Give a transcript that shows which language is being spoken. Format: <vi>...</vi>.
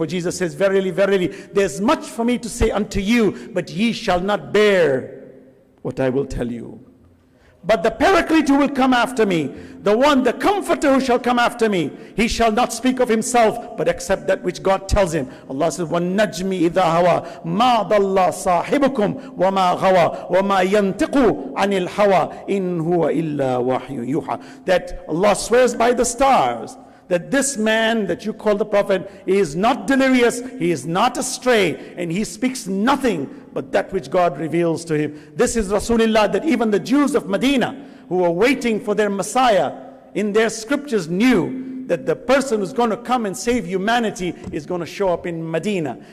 <en>For Jesus says, verily, verily, there's much for me to say unto you, but ye shall not bear what I will tell you. But the Paraclete who will come after me, the Comforter who shall come after me, he shall not speak of himself, but accept that which God tells him. Allah says,</en> <ar>وَالنَّجْمِ إِذَا هَوَى مَا ضَلَّ صَاحِبُكُمْ وَمَا غَوَى وَمَا يَنْتِقُ عَنِ الْهَوَى إِنْ هُوَ إِلَّا وَحْيٌ يُوحَى.</ar> <en>That Allah swears by the stars, that this man that you call the prophet is not delirious, he is not astray, and he speaks nothing but that which God reveals to him. This is Rasulullah, that even the Jews of Medina who were waiting for their Messiah in their scriptures knew that the person who's going to come and save humanity is going to show up in Medina.</en>